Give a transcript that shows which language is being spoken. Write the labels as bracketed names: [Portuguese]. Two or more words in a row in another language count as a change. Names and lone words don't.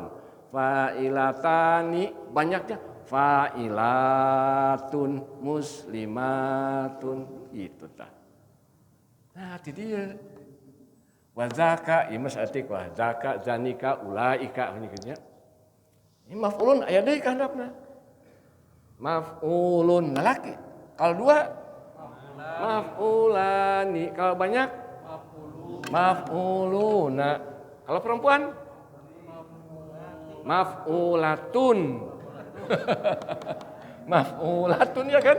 [Indonesian] Fa'ilatani banyaknya [Arabic] fa'ilatun, muslimatun, [Indonesian] itu tah. Nah, itu dia. Wazaka, ya mas atik [Arabic] wazaka, zanika, ulaika, [Indonesian] begitunya. [Sundanese] Ini maf'ulun aya deui ka handapna. [Indonesian] Maf'ulun lelaki. Kalau dua maf'ulani, kalau banyak maf'uluna. Kalau perempuan maf'ulatun. Maf'ulatun ya kan?